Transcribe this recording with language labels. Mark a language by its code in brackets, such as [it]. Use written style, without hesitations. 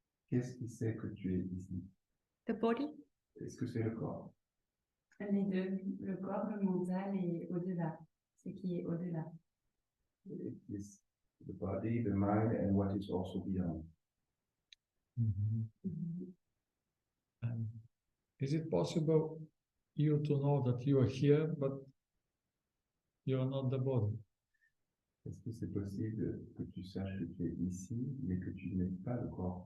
[fr] Qu'est-ce qui sait que tu es ici? [en] The body? [fr] Est-ce que c'est le corps? Les deux, le corps, le mental et au-delà, ce qui est au-delà. [en] It is the body, the mind, and what is also beyond. Mhm. And is it possible you to know that you are here, but you are not the body? [fr] Est-ce que c'est possible que tu saches que tu es ici, mais que tu n'es pas le corps?